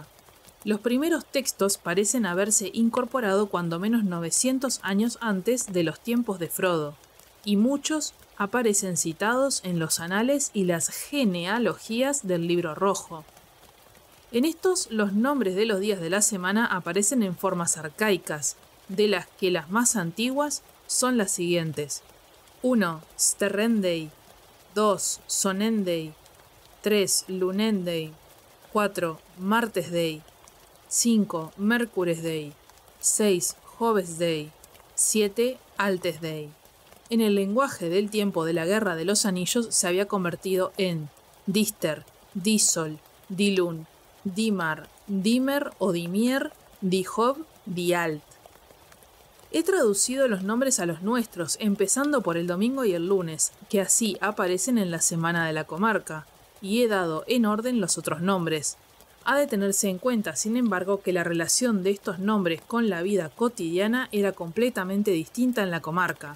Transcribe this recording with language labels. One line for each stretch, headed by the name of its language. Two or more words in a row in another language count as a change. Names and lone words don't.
Spanish: Los primeros textos parecen haberse incorporado cuando menos 900 años antes de los tiempos de Frodo, y muchos aparecen citados en los anales y las genealogías del Libro Rojo. En estos, los nombres de los días de la semana aparecen en formas arcaicas, de las que las más antiguas son las siguientes: 1. Sterrendei, 2. Sonendei, 3. Lunendei, 4. Martesdei, 5. Mercuresdei, 6. Jovesdei, 7. Altesdei. En el lenguaje del tiempo de la Guerra de los Anillos se había convertido en Dister, Disol, Dilun, Dimar, Dimer o Dimier, Dihov, Dialt. He traducido los nombres a los nuestros, empezando por el domingo y el lunes, que así aparecen en la semana de la comarca, y he dado en orden los otros nombres. Ha de tenerse en cuenta, sin embargo, que la relación de estos nombres con la vida cotidiana era completamente distinta en la comarca.